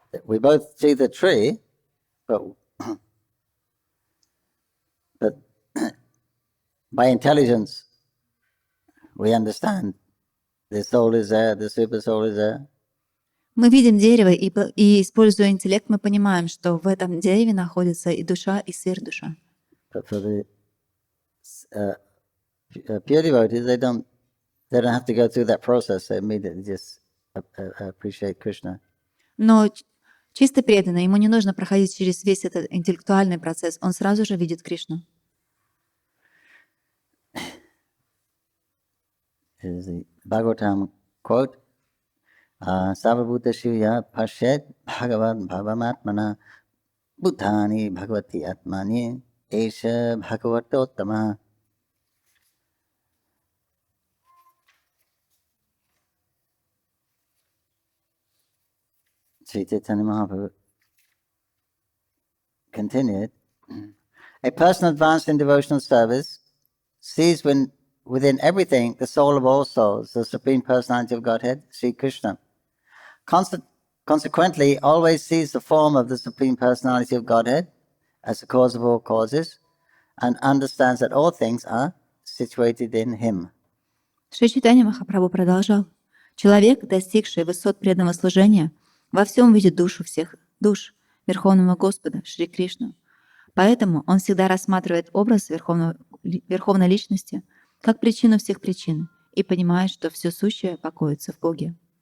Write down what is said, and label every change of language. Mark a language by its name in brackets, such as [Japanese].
[English] We both see the tree, but by intelligence we understand the soul is there, the super soul is there. [Russian] Мы видим дерево, и используя интеллект, мы понимаем, что в этом дереве находится и душа, и сверхдуша. [English] But for the pure devotees, they don't have to go through that process. They immediately just appreciate Krishna. [Russian] Но чисто преданный, ему не нужно проходить через весь этот интеллектуальный процесс, он сразу же видит Кришну. [English] This is the Bhagavatam quote. [Sanskrit] Sarvabhuta Shivya Pashet Bhagavad Bhavamatmana Bhutani Bhagavati Atmani Esha Bhagavatottama. [English] Shri Caitanya-Mahaprabhu continued, a person advanced in devotional service sees within everything the soul of all souls, the Supreme Personality of Godhead, Sri Krishna. Consequently, always sees the form of the Supreme Personality of Godhead as the cause of all causes, and understands that all things are situated in Him. [Russian] Шри Чайтанья Махапрабху продолжал. Человек, достигший высот преданного служения, во всем видит душу всех душ Верховного Господа, Шри Кришну. Поэтому он всегда рассматривает образ Верховной Личности как причину всех причин и понимает, что все сущее покоится в Боге.